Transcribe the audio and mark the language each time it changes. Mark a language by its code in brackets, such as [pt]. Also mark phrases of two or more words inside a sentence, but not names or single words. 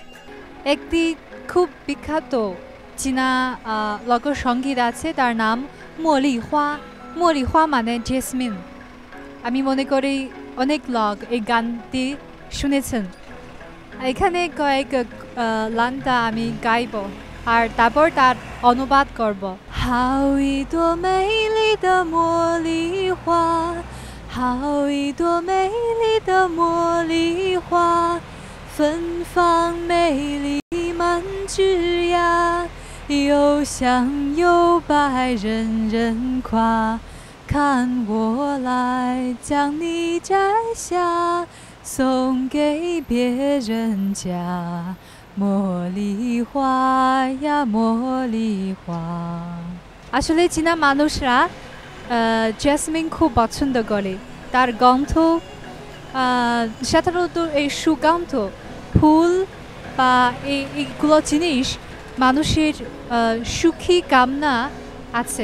[bn] একটি খুব বিখ্যাত চীনা লোকসঙ্গীত আছে, তার নাম মলিহা। মলিহা মানে জেসমিন। আমি মনে করি অনেক লোক এই গানটি শুনেছেন। এখানে কয়েক লাইনটা আমি গাইব আর তারপর তার অনুবাদ করব। [zh] 好一朵美丽的茉莉花，好一朵美丽的茉莉花，芬芳美丽满枝桠，又香又白人人夸，看我来将你摘下，送给别人家，茉莉花呀茉莉花。 [bn] আসলে চীনা মানুষরা জেসমিন খুব পছন্দ করে। তার গন্ধ সাধারণত এই সুগন্ধ ফুল বা এইগুলো জিনিস মানুষের সুখী কামনা আছে।